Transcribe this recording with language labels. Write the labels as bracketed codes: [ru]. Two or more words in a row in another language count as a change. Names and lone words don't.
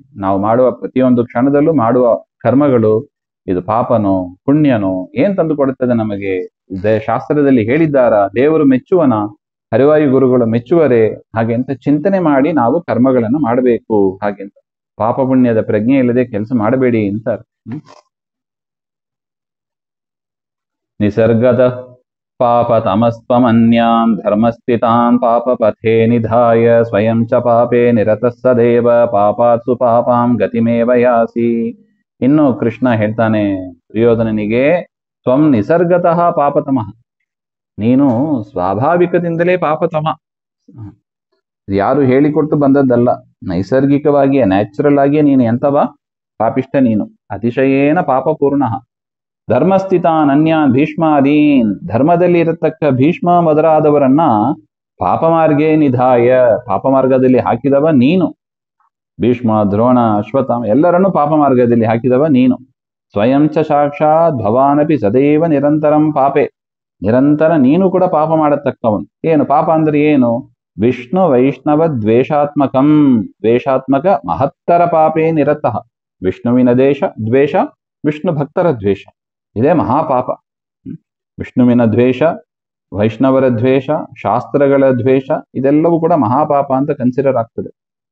[kn] ನಾವು ಮಾಡುವ ಪ್ರತಿಯೊಂದು ಕ್ಷಣದಲ್ಲೂ ಮಾಡುವ ಕರ್ಮಗಳು ಇದು ಪಾಪನೋ ಪುಣ್ಯನೋ ಏನ್ ತಂದು ಕೊಡುತ್ತದೆ ನಮಗೆ, ಶಾಸ್ತ್ರದಲ್ಲಿ ಹೇಳಿದ್ದಾರ, ದೇವರು ಮೆಚ್ಚುವನ, ಹರಿವಾಯು ಗುರುಗಳು ಮೆಚ್ಚುವರೇ ಹಾಗೆ ಅಂತ ಚಿಂತನೆ ಮಾಡಿ ನಾವು ಕರ್ಮಗಳನ್ನು ಮಾಡಬೇಕು ಹಾಗೆ ಅಂತ. ಪಾಪ ಪುಣ್ಯದ ಪ್ರಜ್ಞೆ ಇಲ್ಲದೆ ಕೆಲಸ ಮಾಡಬೇಡಿ ಅಂತ. [sa] ನಿಸರ್ಗದ ಪಾಪ ತಮಸ್ತ್ವಮನ್ಯಾನ್ ಧರ್ಮಸ್ಥಿತಾನ್ ಪಾಪ ಪಥೇ ನಿಧಾಯ ಸ್ವಯಂ ಚ ಪಾಪೇ ನಿರತಃ ಸದೇವ ಪಾಪಾತ್ ಸುಪಾಪಾಂ ಗತಿಮೇವ ಯಾಸಿ. [kn] ಇನ್ನು ಕೃಷ್ಣ ಹೇಳ್ತಾನೆ ದುರ್ಯೋಧನನಿಗೆ, [sa] ತ್ವಂ ನಿಸರ್ಗತಃ ಪಾಪತಮಃ, [kn] ನೀನು ಸ್ವಾಭಾವಿಕದಿಂದಲೇ ಪಾಪತಮ. ಯಾರು ಹೇಳಿಕೊಟ್ಟು ಬಂದದ್ದಲ್ಲ, ನೈಸರ್ಗಿಕವಾಗಿಯೇ ನ್ಯಾಚುರಲ್ ಆಗಿಯೇ ನೀನು ಎಂತವ ಪಾಪಿಷ್ಟ ನೀನು. [sa] ಅತಿಶಯೇನ ಪಾಪಪೂರ್ಣ. ಧರ್ಮಸ್ಥಿತಾನ್ ಅನ್ಯಾನ್ ಭೀಷ್ಮಾದೀನ್, [kn] ಧರ್ಮದಲ್ಲಿ ಇರತಕ್ಕ ಭೀಷ್ಮ ಮೊದಲಾದವರನ್ನ [sa] ಪಾಪಮಾರ್ಗೇ ನಿಧಾಯ, [kn] ಪಾಪಮಾರ್ಗದಲ್ಲಿ ಹಾಕಿದವ ನೀನು. ಭೀಷ್ಮ, ದ್ರೋಣ, ಅಶ್ವತ್ಥಾಮ ಎಲ್ಲರನ್ನೂ ಪಾಪ ಮಾರ್ಗದಲ್ಲಿ ಹಾಕಿದವ ನೀನು. [sa] ಸ್ವಯಂ ಚ ಸಾಕ್ಷಾತ್ ಭವಾನಪಿ ಸದೈವ ನಿರಂತರಂ ಪಾಪೆ, [kn] ನಿರಂತರ ನೀನು ಕೂಡ ಪಾಪ ಮಾಡತಕ್ಕವನು. ಏನು ಪಾಪ ಅಂದ್ರೆ ಏನು? [sa] ವಿಷ್ಣು ವೈಷ್ಣವ ದ್ವೇಷಾತ್ಮಕಂ, ದ್ವೇಷಾತ್ಮಕ ಮಹತ್ತರ ಪಾಪೇ ನಿರತಃ. [kn] ವಿಷ್ಣುವಿನ ದ್ವೇಷ, ವಿಷ್ಣು ಭಕ್ತರ ದ್ವೇಷ, ಇದೇ ಮಹಾಪಾಪ. ವಿಷ್ಣುವಿನ ದ್ವೇಷ, ವೈಷ್ಣವರ ದ್ವೇಷ, ಶಾಸ್ತ್ರಗಳ ದ್ವೇಷ, ಇದೆಲ್ಲವೂ ಕೂಡ ಮಹಾಪಾಪ ಅಂತ ಕನ್ಸಿಡರ್ ಆಗ್ತದೆ.